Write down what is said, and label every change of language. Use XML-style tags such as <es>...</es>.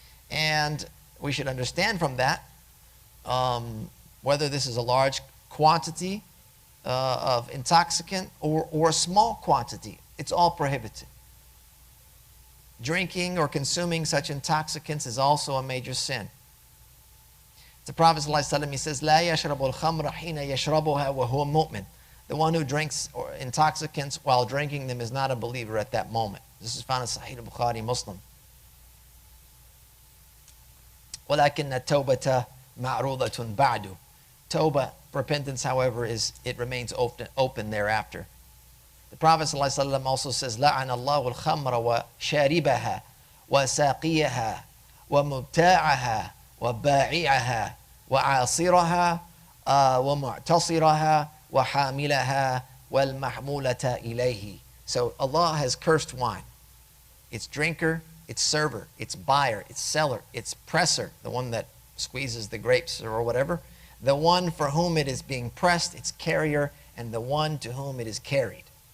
<en>And we should understand from that whether this is a large quantity of intoxicant or a small quantity. It's all prohibited. Drinking or consuming such intoxicants is also a major sin. The Prophet ﷺ, he says,</en> <ar>لا يشرب الخمر حين يشربها وهو مؤمن.</ar> <en>The one who drinks intoxicants while drinking them is not a believer at that moment. This is found in Sahih al-Bukhari, Muslim.</en> <ar>ولكن التوبة معروضة بعد.</ar> <en>Tawbah, repentance, however, it remains open thereafter. The Prophet ﷺ also says,</en> <ar>لعن الله الخمر وشاربها وساقيها ومبتاعها وبائعها وعاصرها ومعتصرها وحاملها والمحمولة إليه.</ar> <en>So Allah has cursed wine. Its drinker, its server, its buyer, its seller, its presser, the one that squeezes the grapes or whatever, the one for whom it is being pressed, its carrier, and the one to whom it is carried.</en>